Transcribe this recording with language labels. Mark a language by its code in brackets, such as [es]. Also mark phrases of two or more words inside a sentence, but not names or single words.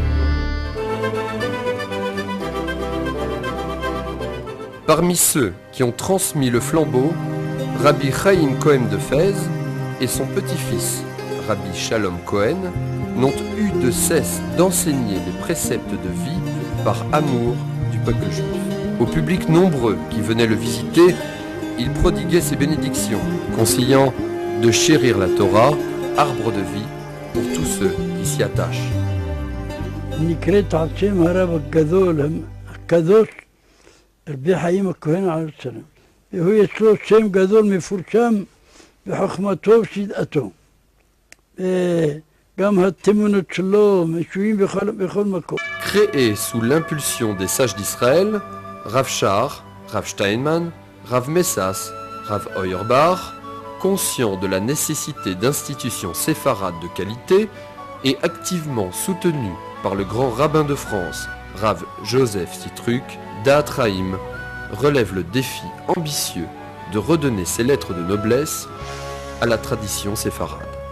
[fr] Parmi ceux qui ont transmis le flambeau, Rabbi Chaim Cohen de Fez et son petit-fils, Rabbi Shalom Cohen, n'ont eu de cesse d'enseigner les préceptes de vie par amour du peuple juif. Au public nombreux qui venait le visiter, il prodiguait ses bénédictions, conseillant de chérir la Torah, arbre de vie, pour tous ceux qui s'y attachent. [he] רבי חיים הכהן עליו השלום. והוא יש לו שם גדול מפורשם בחוכמתו ובשידעתו. וגם התמונות שלו משויים בכל מקום. [fr] Créé sous l'impulsion des sages d'Israël, Rav Shar, Rav Steinman, Rav Messas, Rav Auerbach, conscient de la nécessité d'institutions séfarades de qualité et activement soutenu par le grand rabbin de France, Rav Joseph Sitruk, Da'at Chaim relève le défi ambitieux de redonner ses lettres de noblesse à la tradition séfarade.